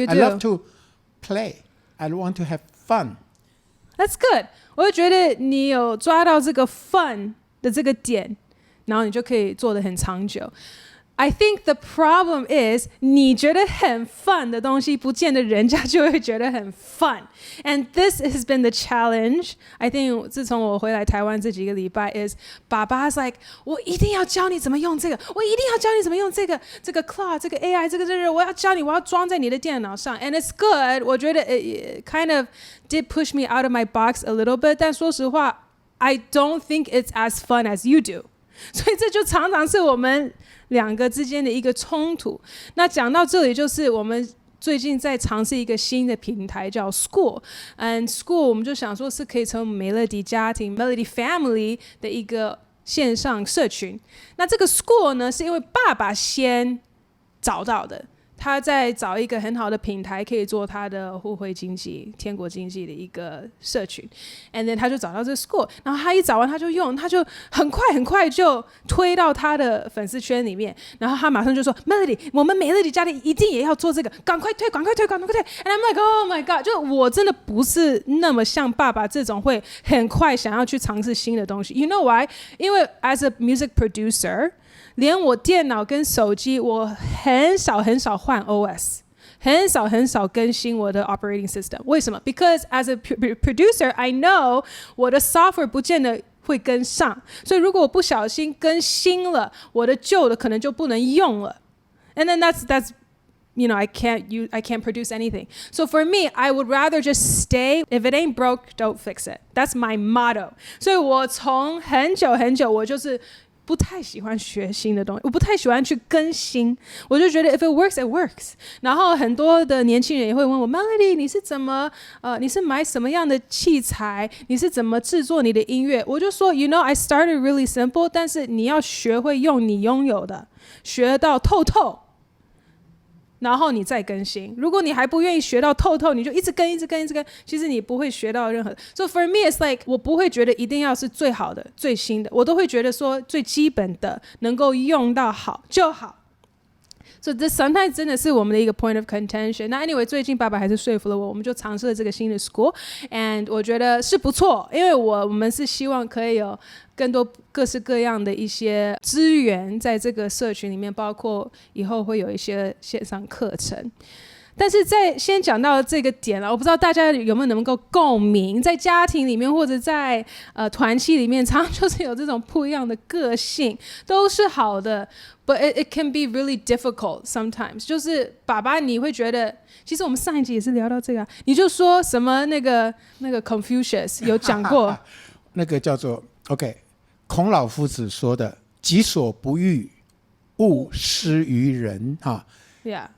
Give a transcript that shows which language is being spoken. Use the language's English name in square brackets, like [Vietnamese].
[English] I love to play. I want to have fun.That's good. [Chinese] 我就觉得你有抓到这个 fun 的这个点，然后你就可以做得很长久。 [English] I think the problem is [Chinese] 你觉得很 fun 的东西，不见得人家就会觉得很 fun. [English] And this has been the challenge. [Chinese] I think 自从我回来台湾这几个礼拜 is 爸爸 is like 我一定要教你怎么用这个，我一定要教你怎么用这个 Claude 这个 AI 这个我要教你，我要装在你的电脑上。 [English] And it's good. [Chinese] 我觉得 [English] it kind of did push me out of my box a little bit. [Chinese] 但说实话 [English] I don't think it's as fun as you do. [Chinese] 所以这就常常是我们两个之间的一个冲突。那讲到这里，就是我们最近在尝试一个新的平台叫 School。And School 我们就想说是可以成为美乐蒂家庭 Melody Family 的一个线上社群。那这个 School 呢，是因为爸爸先找到的。他在找一个很好的平台，可以做他的互惠经济、天国经济的一个社群。 [English] And then [Chinese] 他就找到这个 School， 然后他一找完他就用，他就很快就推到他的粉丝圈里面。然后他马上就说 ：“Melody， 我们美乐蒂家庭一定也要做这个，赶快推！” [English] And I'm like, "Oh my god！" [Chinese] 就我真的不是那么像爸爸这种会很快想要去尝试新的东西。 [English] You know why？ [Chinese] 因为 [English] as a music producer。 [Chinese] 连我电脑跟手机，我很少换 OS， 很少更新我的 operating system。为什么 ？ [English] Because as a producer, I know [Chinese] 我的 software 不见得会跟上，所以如果我不小心更新了，我的旧的可能就不能用了。 [English] And then that's you know, I can't produce anything. So for me, I would rather just stay. If it ain't broke, don't fix it. That's my motto. [Chinese] 所以我从很久，我就是不太喜欢学新的东西，我不太喜欢去更新，我就觉得 [English] if it works, it works。 [Chinese] 然后很多的年轻人也会问我 Melody， 你是买什么样的器材？你是怎么制作你的音乐？我就说 [English] You know, I started really simple， [Chinese] 但是你要学会用你拥有的，学到透。然后你再更新。如果你还不愿意学到透透，你就一直跟，其实你不会学到任何。 [English] So for me, it's like [Chinese] 我不会觉得一定要是最好的、最新的，我都会觉得说最基本的能够用到好就好。 [English] So this sometimes [Chinese] 真的是我们的一个 [English] point of contention。 [Chinese] 那 anyway， 最近爸爸还是说服了我，我们就尝试了这个新的 school，and 我觉得是不错，因为我们是希望可以有更多各式各样的一些资源在这个社群里面，包括以后会有一些线上课程。但是在先讲到这个点了，我不知道大家有没有能够共鸣，在家庭里面或者在团契里面，常常就是有这种不一样的个性，都是好的。 [English] But it can be really difficult sometimes。 [Chinese] 就是爸爸，你会觉得，其实我们上一集也是聊到这个，你就说什么那个 Confucius 有讲过，那个叫做 OK， 孔老夫子说的“己所不欲，勿施于人”哈。 [English] Yeah。